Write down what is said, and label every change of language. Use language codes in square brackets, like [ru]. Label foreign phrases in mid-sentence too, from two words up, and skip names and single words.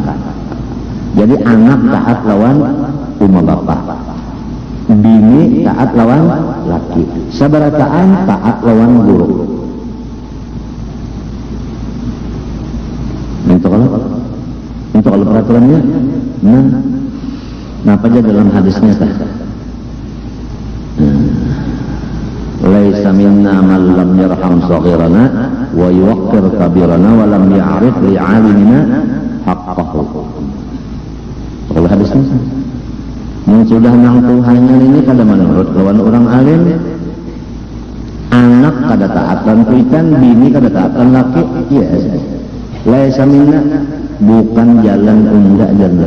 [bjn] Jadi anak taat lawan umma bapak, bini taat lawan laki, sabarataan taat lawan guru. [id] Untuk kalau peraturannya, nah apa aja dalam hadisnya tah? [ar] ليس منا من لم يرحم صغيرنا ويوقر كبيرنا ولم يعرف لعالمنا حقه. [bjn] Kalau hadisnya yang sudah nang Tuhannya ini kada menurut lawan orang alim, anak kada taatan kuitan, bini kada taatan laki, yes. [ar] ليس منا, [bjn] bukan jalan unda jalan.